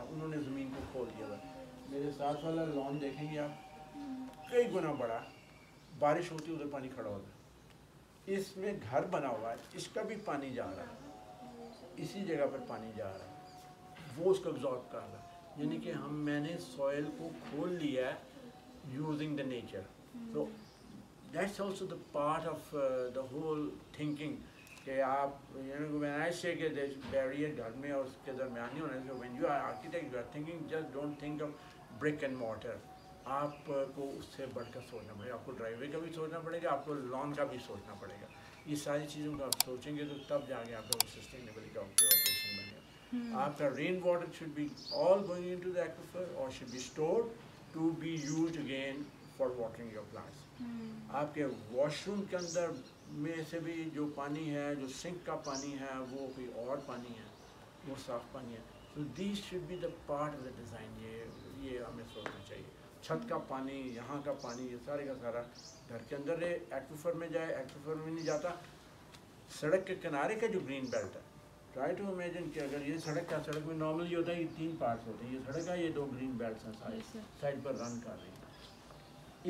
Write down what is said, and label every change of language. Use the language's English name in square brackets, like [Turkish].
[Urdu] انہوں نے زمین کو کھول دیا ہوا. میرے ساتھ والا لان دیکھیں گے آپ, کئی گنا بڑا, بارش ہوتی ہے ادھر پانی کھڑا ہوتا ہے. اس میں گھر بنا ہوا ہے, اس کا بھی پانی جا رہا ہے, اسی جگہ پر پانی جا رہا ہے, وہ اس کو absorb کر رہا ہے. یعنی کہ میں نے سوئل کو کھول لیا ہے [English] Using the nature. So that's also the part of the whole thinking [Urdu] کہ آپ [English] when I say کہ there's barrier [Urdu] گھر میں اور اس کے درمیان نہیں ہونا. [English] So when you are architect you are thinking, just don't think of brick and mortar. [Urdu] آپ کو اس سے بڑھ کر سوچنا پڑے گا, آپ کو ڈرائی وے کا بھی سوچنا پڑے گا, آپ کو لان کا بھی سوچنا پڑے گا. یہ ساری چیزوں کا آپ سوچیں گے تو تب جا کے آپ کا سسٹینیبلٹی کا آپریشن بنے گا. آپ کا رین water [English] should be all going into the aquifer or should be stored to be used again for watering your plants. [Urdu] آپ کے واش روم کے اندر میں سے بھی جو پانی ہے, جو سنک کا پانی ہے, وہ کوئی اور پانی ہے, وہ صاف پانی ہے. [English] So these should be the part of the design. [Urdu] یہ ہمیں سوچنا چاہیے. چھت کا پانی, یہاں کا پانی, یہ سارے کا سارا گھر کے اندر رہے, ایکویفر میں جائے. ایکویفر میں نہیں جاتا. سڑک کے کنارے کا جو گرین بیلٹ ہے, [English] try to imagine [Urdu] کہ اگر یہ سڑک کا, سڑک میں نارمل یہ ہوتا ہے, یہ 3 پارٹس ہوتے ہیں. یہ سڑک ہے, یہ 2 گرین بیلٹس ہیں سارے سائڈ پر رن کر رہی ہیں.